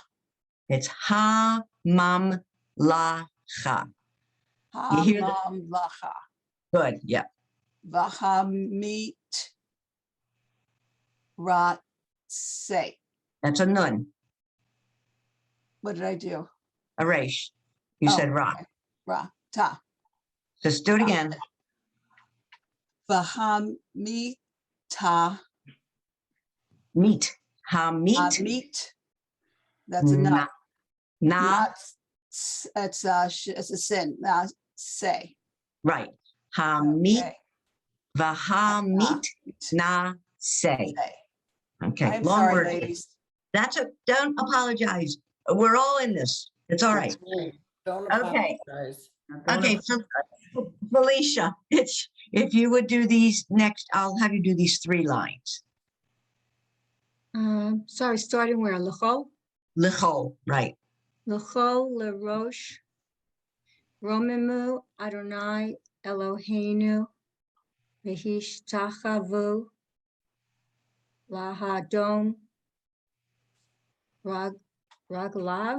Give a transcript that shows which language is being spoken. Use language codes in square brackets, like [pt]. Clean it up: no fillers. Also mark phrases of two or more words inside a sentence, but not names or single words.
[en] It's hamam lacha. You hear that? Hamam lacha. Good. Yeah. Vahamit rat say. That's a nun. What did I do? A resh. You Oh, said ra. okay. Ra ta. Just do it again. Vahamita Meat. Hamit. meat. That's a nut. Na. Not it's a sin. Not say. Right. Hamit. Okay. Vahamit. Na. Say. Say. Okay. I'm Long sorry, word. ladies. Don't apologize. We're all in this. It's all right. Don't Okay. apologize. Okay, so Felicia, if you would do these next, I'll have you do these 3 lines. Sorry, starting where? [he] L'chol, L'chol, right. לכל, לראש, רוממו, אדוני, אלוהינו, והשתחוו, להדום, רגליו,